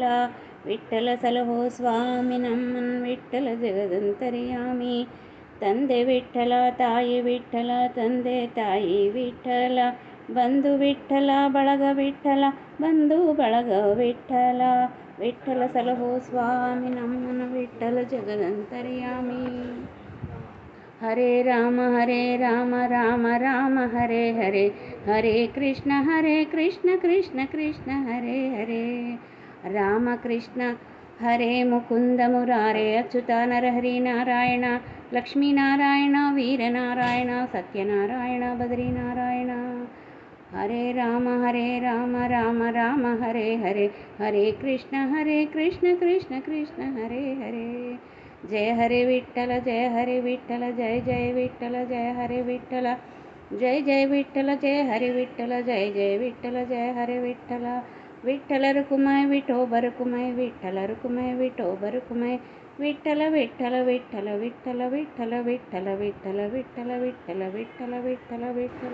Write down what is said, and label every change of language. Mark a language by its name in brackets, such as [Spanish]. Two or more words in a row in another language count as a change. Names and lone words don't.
[Kannada] ವಿಠಲ ಸಲಹೋ ಸ್ವಾಮಿ ನಮ್ಮನ್ ವಿಠಲ ಜಗದಂತರ್ಯಾಮಿ. ತಂದೆ ವಿಠಲ ತಾಯಿ ವಿಠಲ ತಂದೆ ತಾಯಿ ವಿಠಲ. ಬಂಧು ವಿಠಲ ಬಳಗ ವಿಠಲ ಬಂಧು ಬಳಗ ವಿಠಲ. ವಿಠಲ ಸಲಹೋ ಸ್ವಾಮಿ ನಮ್ಮನ ವಿಠಲ ಜಗದಂತರ್ಯಾಮಿ. [Sanskrit] ಹರೇ ರಾಮ ರಾಮ ರಾಮ ಹರೇ ಹರೇ. ಹರೇ ಕೃಷ್ಣ ಕೃಷ್ಣ ಕೃಷ್ಣ ಹರೇ ಹರೇ. ರಾಮ ಕೃಷ್ಣ ಹರೇ ಮುಕುಂದ ಮುರಾರೇ ಅಚ್ಯುತ ನರಹರಿ ನಾರಾಯಣ ಲಕ್ಷ್ಮೀನಾರಾಯಣ ವೀರನಾರಾಯಣ ಸತ್ಯನಾರಾಯಣ ಬದ್ರಿನಾರಾಯಣ. ಹರೇ ರಾಮ ರಾಮ ರಾಮ ಹರೇ ಹರೇ. ಹರೇ ಕೃಷ್ಣ ಕೃಷ್ಣ ಕೃಷ್ಣ ಹರೇ ಹರೇ. ಜಯ ಹರೇ ವಿಠಲ ಜಯ ಹರೇ ವಿಠಲ ಜಯ ಜಯ ವಿಠಲ ಜಯ ಹರೇ ವಿಠಲ. ಜಯ ಜಯ ವಿಠಲ ಜಯ ಹರೇ ವಿಠಲ ಜಯ ಜಯ ವಿಠಲ ಜಯ ಹರೇ ವಿಠಲ. ವಿಠಲ ರುಕುಮೈ ವಿಠೋಬ ರುಕುಮೈ ವಿಠಲ ರುಕುಮೈ ವಿಠೋಬ ರುಕುಮೈ. ವಿಠಲ ವಿಠಲ ವಿಠಲ ವಿಠಲ ವಿಠಲ ವಿಠಲ ವಿಠಲ ವಿಠಲ ವಿಠಲ ವಿಠಲ ವಿಠಲ ವಿಠಲ.